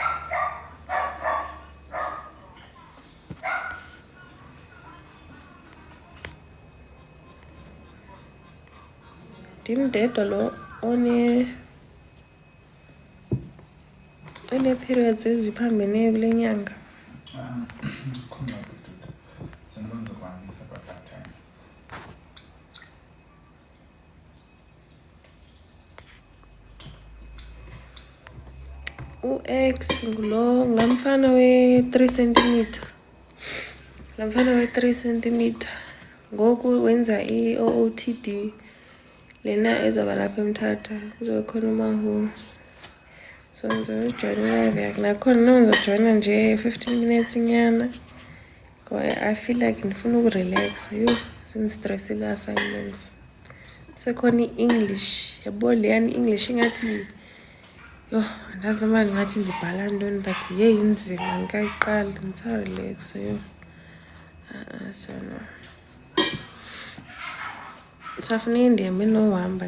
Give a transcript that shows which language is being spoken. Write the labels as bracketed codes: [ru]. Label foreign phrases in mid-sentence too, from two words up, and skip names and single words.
[xh] Ndim ndedwa lo one-periods eziphambeneyo kule nyanga. Khona kududa. Sendiba ngizokwanisa [en] by that time. [xh] U-X ngulaa mfana we-3 cm. Laa mfana we-3 cm. Ngoku wenza i-OOTD. Lena ezawuba lapha eMthatha. Kuzobe khona uMahu. So ndizojoyina live yakhe. Nakhona ndizojoyina nje 15 minutes nyana. Ngoba [en] I feel like [xh] ndifuna ukurelaxa. Yho, zindistressile assignments. Sekhona i-English. Yabo leyani i-English ingathi yho, andazi noma ngathi ndibhala ntoni but yeyi inzima ngikayiqala ndisarelaxa yho. Ndisafuneka ndihambe nohamba.